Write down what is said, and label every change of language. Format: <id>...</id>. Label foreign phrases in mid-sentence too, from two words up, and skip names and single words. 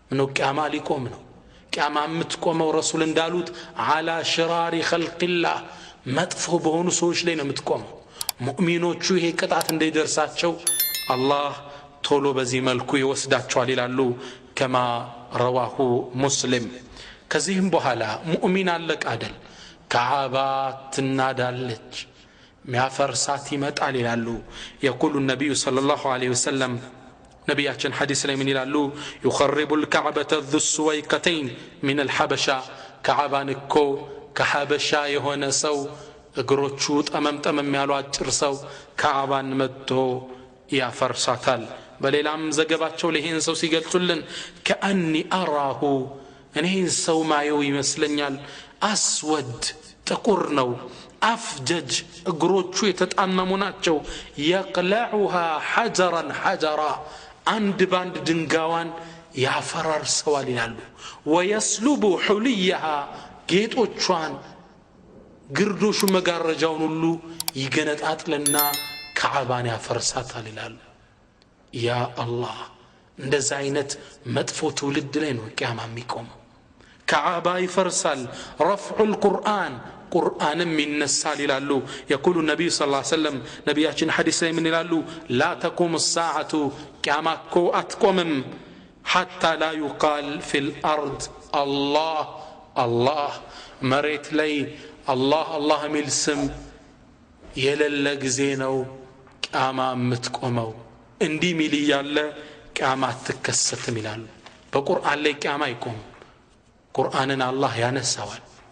<am>ምነው ቂያማ ሊቆም ነው። ቂያማ የምትቆመው ረሱል እንዳሉት</am> <ar>على شرار خلق الله</ar> <am>መጥፎ በሆኑ ሰዎች ላይ ነው የምትቆመው። ሙእሚኖቹ ይሄ ቅጣት እንዳይደርሳቸው አላህ ቶሎ በዚህ መልኩ ይወስዳቸዋል ይላሉ ከማ ረዋሁ ሙስሊም። ከዚህም በኋላ ሙእሚን አለቅ አይደል ከዓባ ትናዳለች ሚያፈርሳት ይመጣል ይላሉ። የቁሉ ነቢዩ ሰለላሁ ዐለይሂ ወሰለም ነቢያችን ሐዲስ ላይ ምን ይላሉ?</am> <ar>يخرب الكعبة ذو السويقتين من الحبشة كعبان</ar> <am>እኮ ከሐበሻ የሆነ ሰው እግሮቹ ጠመምጠመም ያሉ አጭር ሰው ከዓባን መጥቶ ያፈርሳታል። በሌላም ዘገባቸው ለይህን ሰው ሲገልጹልን</am> <ar>كأني أراه</ar> <am>እኔን ሰው ማየው ይመስለኛል አስወድ ጥቁር ነው አፍጀጅ እግሮቹ የተጣመሙ ናቸው</am> <ar>يقلعها حجرا حجرا</ar> <am>አንድ ባንድ ድንጋዋን ያፈራርሰዋል ይላሉ። ويسلب حليها ጌጦቿን ግርዶሹ መጋረጃውን ሁሉ ይገነጣጥልና ከዓባን ያፈርሳታል ይላሉ። ያ አላህ እንደዛ አይነት መጥፎ ትውልድ ላይ ነው ቂያማ የሚቆመው። ከዓባ ይፈርሳል።</am> <ar>رفع القرآن</ar> <am>ቁርአንም ይነሳል ይላሉ። የቁሉ ነቢዩ ሰለላሁ ዐለይሂ ወሰለም ነቢያችን ሐዲስ ላይ ምን ይላሉ?</am> <ar>لا تقوم الساعة</ar> <am>ቂያማ እኮ አትቆምም</am> <ar>حتى لا يقال في الأرض الله الله</ar> <am>መሬት ላይ አላህ አላህ የሚል ስም የሌለ ጊዜ ነው ቂያማ የምትቆመው። እንዲህ ሚል እያለ ቂያማ አትከሰትም ይላሉ። በቁርአን ላይ ቂያማ አይቆምም። ቁርአንን አላህ ያነሳዋል።</am>